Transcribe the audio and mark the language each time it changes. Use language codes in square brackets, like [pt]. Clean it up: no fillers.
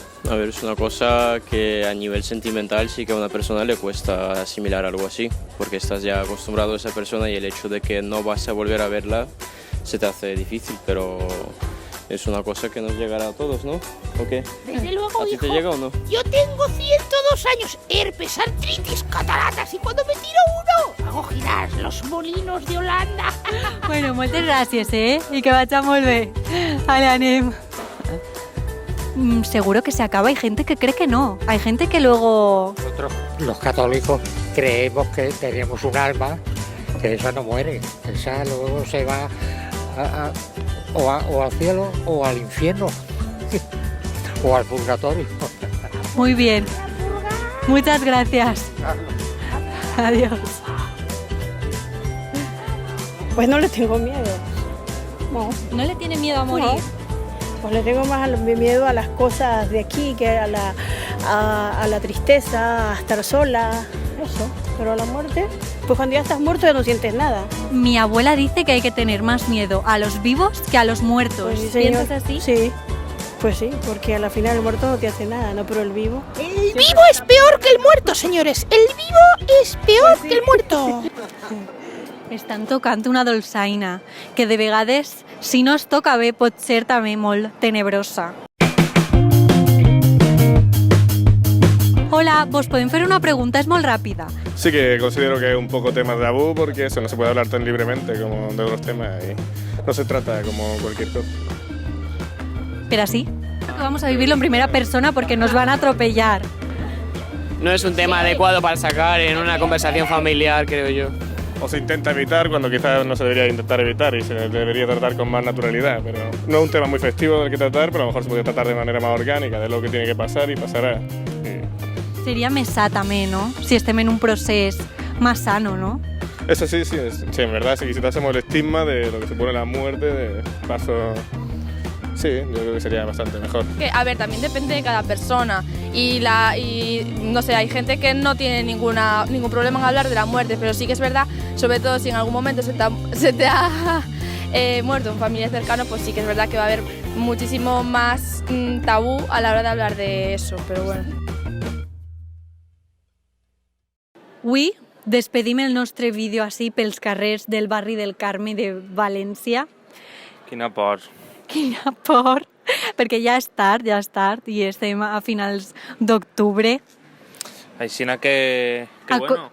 [es] A ver, es una cosa que a nivel sentimental sí que a una persona le cuesta asimilar algo así, porque estás ya acostumbrado a esa persona y el hecho de que no vas a volver a verla se te hace difícil, pero es una cosa que nos llegará a todos, ¿no? ¿O qué? Desde luego, ¿A ti hijo. te llega o no? Yo tengo 102 años, herpes, artritis, cataratas y cuando me tiro uno hago girar los molinos de Holanda. [ca] Bueno, moltes gràcies, I que vagi molt bé. [es] Vale, [ca] anem. [es] Seguro que se acaba. Hay gente que cree que no. Hay gente que luego... Nosotros, los católicos, creemos que tenemos un alma, que esa no muere, esa luego se va o al cielo o al infierno o al purgatorio. Muy bien. Muchas gracias. Adiós. Pues no le tengo miedo. No, ¿No le tiene miedo a morir? No. Pues le tengo más miedo a las cosas de aquí que a la tristeza, a estar sola, eso. Pero a la muerte, pues cuando ya estás muerto ya no sientes nada. Mi abuela dice que hay que tener más miedo a los vivos que a los muertos. Pues sí, señor. ¿Piensas así? Sí, pues sí, porque a la final el muerto no te hace nada, ¿no? Pero el vivo... El vivo es peor que el muerto, señores. El vivo es peor que el muerto. [ca] Estan tocant una dolçaina, que de vegades, si no es toca bé, pot ser també molt tenebrosa. Hola, vos podem fer una pregunta, és molt ràpida. [es] Sí que considero que es un poco tema de tabú porque eso no se puede hablar tan libremente como de otros temas y no se trata como cualquier cosa. Pero así, vamos a vivirlo en primera persona porque nos van a atropellar. No es un tema adecuado para sacar en una conversación familiar, creo yo. O se intenta evitar cuando quizás no se debería intentar evitar y se debería tratar con más naturalidad, pero no es un tema muy festivo del que tratar, pero a lo mejor se podría tratar de manera más orgánica, de lo que tiene que pasar y pasará. [ca] Seria més sa també, no? Si estem en un procés [es] más sano, [ca] ¿no? [es] Eso sí, sí, en verdad, si quitásemos el estigma de lo que supone la muerte, de paso... Sí, yo creo que sería bastante mejor. A ver, también depende de cada persona y no sé, hay gente que no tiene ningún problema en hablar de la muerte, pero sí que es verdad, sobre todo si en algún momento se te ha muerto un familiar cercano, pues sí que es verdad que va a haber muchísimo más tabú a la hora de hablar de eso, pero bueno. [ca] Avui despedim el nostre vídeo així pels carrers del barri del Carme de València. Quina por. Quina por, perquè ja és tard i estem a finals d'octubre. Aixina que bueno.